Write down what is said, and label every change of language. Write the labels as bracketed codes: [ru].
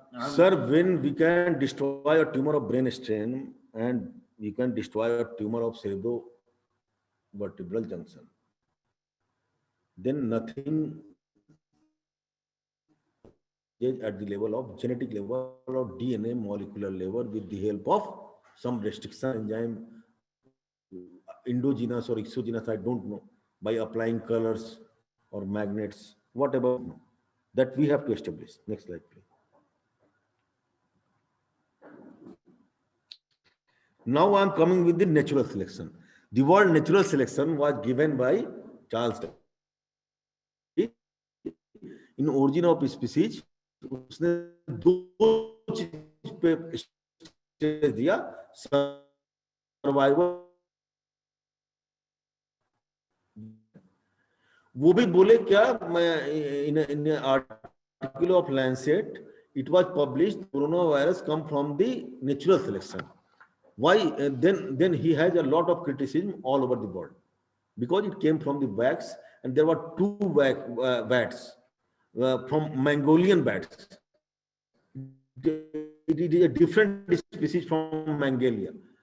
[en] Sir, when we can destroy a tumor of brain stem and we can destroy a tumor of cerebrovertebral junction, then nothing is at the level of genetic level or DNA molecular level with the help of some restriction enzyme, endogenous or exogenous, I don't know, by applying colors or magnets, whatever that we have to establish. Next slide, please. Now I'm coming with the natural selection. The word natural selection was given by Charles Darwin. In Origin of Species, [hi] उसने दो चीज पे stage दिया, survival, वो भी बोले क्या, मैं [en] In article of Lancet it was published coronavirus come from the natural selection. Why? Then he has a lot of criticism all over the world because it came from the wax and there were two bats from Mongolian bats. It is a different species from Mongolia.